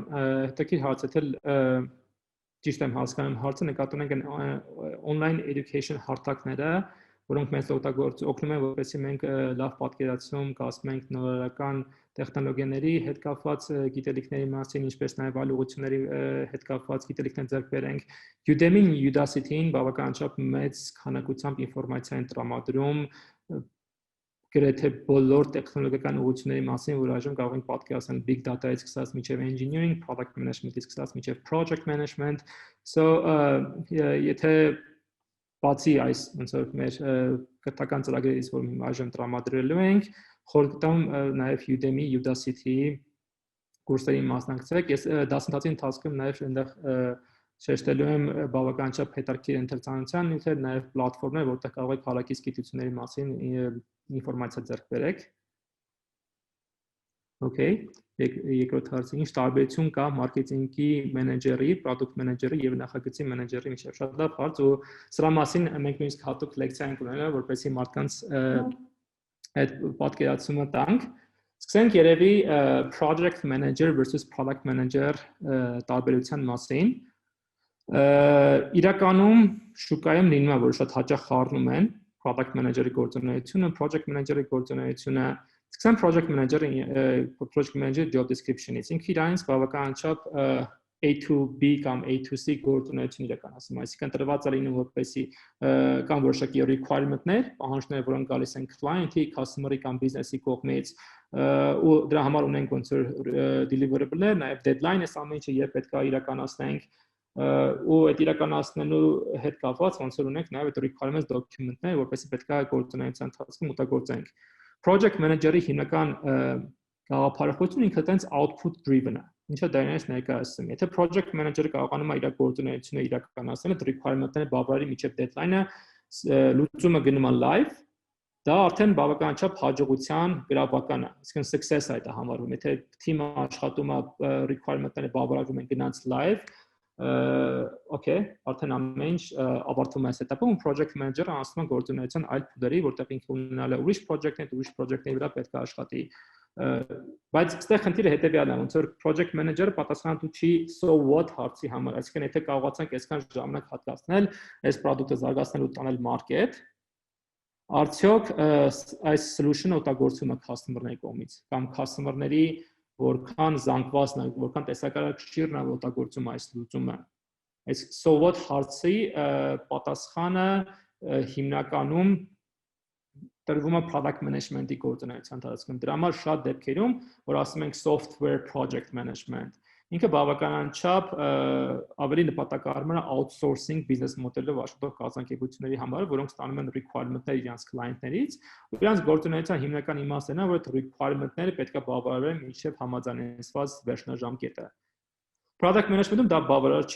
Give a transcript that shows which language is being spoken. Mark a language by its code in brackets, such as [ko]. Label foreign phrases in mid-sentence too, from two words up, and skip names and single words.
[hy] Հետաքրքիր հարց է, ճիշտ եմ հասկանում հարցը, նկատի ունենք [en] online education [hy] հարթակները, որոնք մեզ օգնում են, որպեսզի մենք լավ պատկերացում կազմենք նորարարական տեխնոլոգիաների հետ կապված գիտելիքների մասին, ինչպես նաև այլ ուղղությունների հետ կապված գիտելիքներ ձեռք բերենք։ Udemy-ն, Udacity-ին բավականաչափ մեծ քանակությամբ ինֆորմացիա են տրամադրում գրեթե բոլոր տեխնոլոգիական ուղղությունների մասին, որ այժմ կարող ենք պատկերացնել [en] big data- [hy] ից սկսած մինչև engineering, [en] product management- [hy] ից սկսած մինչև [en] project management։ [hy] So եթե բացի այս ոնց որ մեր կրթական ծրագրերից, որ այժմ տրամադրելու ենք, խորհուրդ տամ նաև Udemy, Udacity կուրսերին մասնակցեք։ Ես դասընթացի ընթացքում նաև այնտեղ շեշտելու եմ բավականաչափ հետաքրքիր ընթերցանության նյութեր, նաև պլատֆորմներ, որտեղ կարող եք հարակից գիտությունների մասին ինֆորմացիա ձեռք բերեք։ Okay, երկրորդ հարցը, ինչ տարբերություն կա մարքեթինգի մենեջերի, product մենեջերի եւ նախագծի մենեջերի միջեւ։ Շատ լավ հարց ու սրա մասին մենք նույնիսկ հատուկ լեկցիա ենք ունենալ, որպեսզի մարդկանց այդ պատկերացումը տանք։ Սկսենք երևի [en] project manager versus product manager [hy] տարբերության մասին։ Իրականում շուկայում լինում է, որ շատ հաճախ խառնում են [en] product manager- [hy] ի գործունեությունը, [en] project manager- [hy] ի գործունեությունը, սկսեմ [en] project manager job description- [hy] ից։ Ինքը իրանից բավականաչափ [en] A to B [hy] կամ [en] A to C [hy] գործունեություն իրականացնում, այսինքն տրված է լինում որպեսզի կամ որոշակի requirement-ներ, պահանջներ, որոնք գալիս են client-ի, customer-ի կամ business-ի կողմից, ու դրա համար ունենք ոնց որ deliverable-ներ, նաև deadline-ը ամեն ինչը երբ պետք է իրականացնենք, ու այդ իրականացնելու հետ կապված ոնց որ ունենք նաև այդ requirements document-ներ, որպեսզի պետք է գործունեության ընթացքում օգտագործենք։ [en] Project manager- [hy] ի հիմնական գաղափարախոսությունը ինքը տենց [en] output driven [hy] է։ Ինչա դա ինձ ներկայացնում։ Եթե [en] project manager- [hy] ը կարողանում է իր գործունեությունը իրականացնել, այդ requirement-ները բավարարի միջև deadline-ը, լուծումը գնում է live, դա արդեն բավականաչափ հաջողության գրավական է։ Այսինքն success է դա համարվում։ Եթե team-ը աշխատում է requirement-ները բավարարում են գնաց live, okay, արդեն ամեն ինչ ավարտվում է այս этаպում, [en] project manager- [hy] ը անցնում է գործունեության այլ փուլերի, որտեղ ինքը ունենալ է ուրիշ project-ների վրա պետք է աշխատի։ Բայց այստեղ խնդիրը հետևյալն է, ոնց որ project manager-ը պատասխանատու չի [en] so what [hy] հարցի համար, այսինքն եթե կարողացանք այսքան ժամանակ հատկացնել այս product-ը զարգացնելու տանել market, արդյոք այս solution-ը օգտագործվում է customer-ների կողմից կամ customer-ների որքան զանգվածն է, որքան տեսակարարքիրն է օգտագործում այս լուծումը։ Այս [en] so what [hy] հարցի պատասխանը հիմնականում տրվում է [en] product management- [hy] ի գործունեության ընթացքում։ Դրա համար շատ դեպքերում, որ ասում ենք [en] software project management, [hy] ինքը բավականաչափ ավելի նպատակահարմար է [en] outsourcing business [hy] մոդելով աշխատող կազմակերպությունների համար, որոնք ստանում են requirement-ներ իրենց client-ներից, ու իրենց գործունեության հիմնական իմաստն է, որ այդ requirement-ները պետք է բավարարեն մինչև համաձայնեցված վերջնաժամկետը։ [en] Product management- [hy] ում դա բավարար չի,